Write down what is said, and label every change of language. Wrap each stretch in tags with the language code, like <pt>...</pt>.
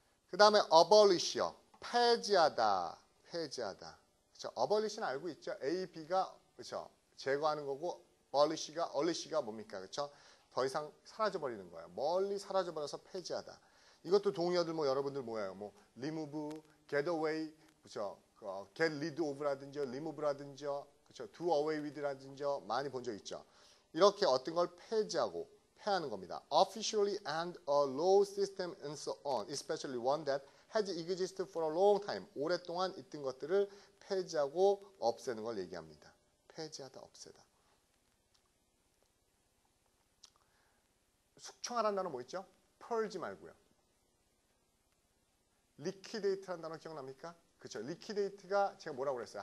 <ko>그 다음에 abolish요. 폐지하다. 그렇죠? abolish는 알고 있죠? A, B가 그렇죠? 제거하는 거고 abolish가 뭡니까? 그렇죠? 더 이상 사라져 버리는 거예요. 멀리 사라져 버려서 폐지하다. 이것도 동의어들 뭐 여러분들 뭐예요? 뭐 remove, get away, 그렇죠? get rid of라든지 remove라든지 그렇죠? do away with라든지 많이 본 적 있죠? 이렇게 어떤 걸 폐지하고 폐하는 겁니다.</ko> <en>Officially end a law system and so on, especially one that has existed for a long time.</en> <ko>오랫동안 있던 것들을 폐지하고 없애는 걸 얘기합니다. 폐지하다, 없애다. 숙청하라는 단어 뭐 있죠? 펄지 말고요. liquidate라는 단어 기억납니까? 그렇죠. liquidate가 제가 뭐라고 그랬어요?</ko>